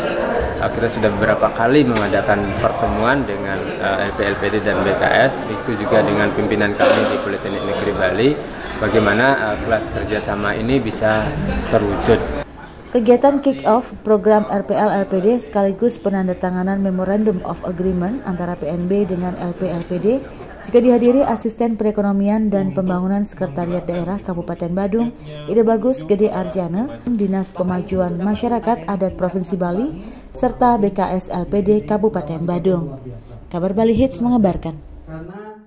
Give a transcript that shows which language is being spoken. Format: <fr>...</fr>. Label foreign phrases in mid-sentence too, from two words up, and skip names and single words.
<id>Kita sudah beberapa kali mengadakan pertemuan dengan LPD dan BKS, itu juga dengan pimpinan kami di Politeknik Negeri Bali, bagaimana kelas kerjasama ini bisa terwujud. Kegiatan kick-off program RPL LPD sekaligus penandatanganan</id> <en>Memorandum of Agreement</en> <id>antara PNB dengan LPD juga dihadiri Asisten Perekonomian dan Pembangunan Sekretariat Daerah Kabupaten Badung, Ide Bagus Gede Arjana, Dinas Pemajuan Masyarakat Adat Provinsi Bali, serta BKS LPD Kabupaten Badung. Kabar Bali Hits mengabarkan.</id>